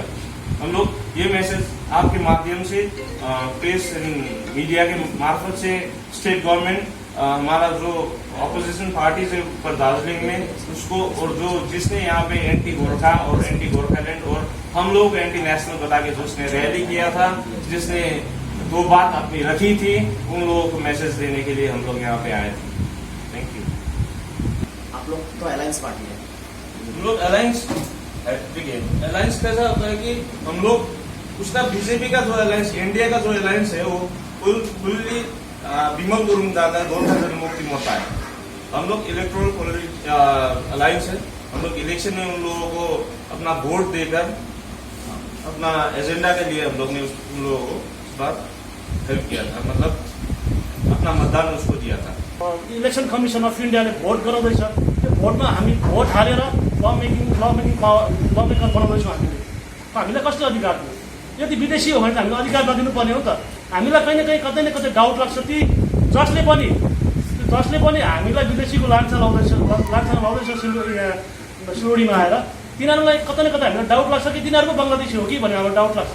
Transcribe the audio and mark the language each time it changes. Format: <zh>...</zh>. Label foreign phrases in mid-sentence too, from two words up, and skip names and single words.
<hi>हम लोग ये मैसेज आपके माध्यम से</hi> <en>press media</en> <hi>के मार्फत से</hi> <en>state government,</en> <hi>हमारा जो</hi> <en>opposition parties</en> <hi>है ऊपर दार्जिलिंग में, उसको, और जो जिसने यहाँ पे</hi> <en>anti Gorkha</en> <hi>और एंटी गोरखालैंड और हम लोग</hi> <en>anti national</en> <hi>बता के जिसने रैली किया था, जिसने 2 बात अपनी रखी थी, उन लोगों को मैसेज देने के लिए हम लोग यहाँ पे आए थे।</hi> <en>thank you.</en> <hi>आप लोग तो</hi> <en>alliance party</en> <hi>है, हम लोग अलायंस, देखिए अलायंस कैसा होता है कि हम लोग उसका बीजेपी का जो अलायंस, इंडिया का जो अलायंस है, वो फुल्ली विमल गुरुङ दादा गोर्खा जनमुक्ति मोर्चा है। हम लोग</hi> <en>electoral alliance</en> <hi>है। हम लोग इलेक्शन में उन लोगों को अपना वोट देकर अपना एजेंडा के लिए हम लोग ने उन लोगों को इस बार हेल्प किया था, मतलब अपना मतदान उसको दिया था।</hi> <en>election commission of India</en> <ne>भोट गराउँदैछ, त्यो भोटमा हामी भोट हालेर</ne> <en>law maker</en> <ne>बनाउँदैछौँ। हामीलाई कस्तो अधिकार दियो? यदि विदेशी हो भने त हामीले अधिकार नदिनु पर्ने हो त। हामीलाई कहीँ न कतै डाउट लाग्छ ती जसले पनि हामीलाई विदेशीको लान्छा लाउँदैछ सिलगढीमा आएर, तिनीहरूलाई कतै न कतै हामीलाई डाउट लाग्छ कि तिनीहरूको बङ्गलादेशी हो कि भन्ने हामीलाई डाउट लाग्छ।</ne>